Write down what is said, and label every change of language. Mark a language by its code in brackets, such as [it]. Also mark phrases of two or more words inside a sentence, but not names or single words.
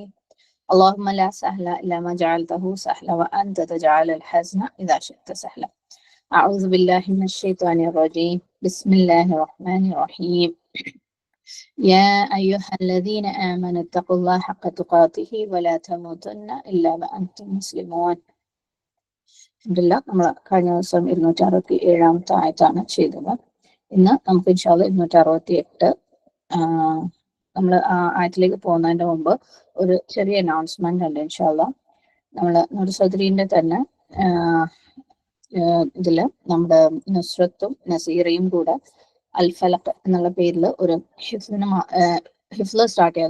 [ar] اللهم لا سهل إلا ما جعلته سهلا وأنت تجعل الحزن إذا شئت سهلا. أعوذ بالله من الشيطان الرجيم. بسم الله الرحمن الرحيم. يا أيها الذين آمنوا اتقوا الله حق تقاته ولا تموتن إلا وأنتم مسلمون. [ml] നമ്മൾ കഴിഞ്ഞ ദിവസം 267 ആയത്താണ് ചെയ്തത്. ഇന്ന് നമുക്ക് ഇൻഷാല്ല 268 നമ്മൾ ആയത്തിലേക്ക് പോകുന്നതിന്റെ മുമ്പ് ഒരു ചെറിയ അനൗൺസ്മെന്റ് ഉണ്ട്. ഇൻഷാല്ല നമ്മൾ നൂർസദ്രീന്റെ തന്നെ ഇതില് നമ്മുടെ നുസ്രത്തും നസീറയും കൂടെ അൽഫലഖ് എന്നുള്ള പേരിൽ ഒരു ഹിഫ്ല് സ്റ്റാർട്ട് ചെയ്യുക.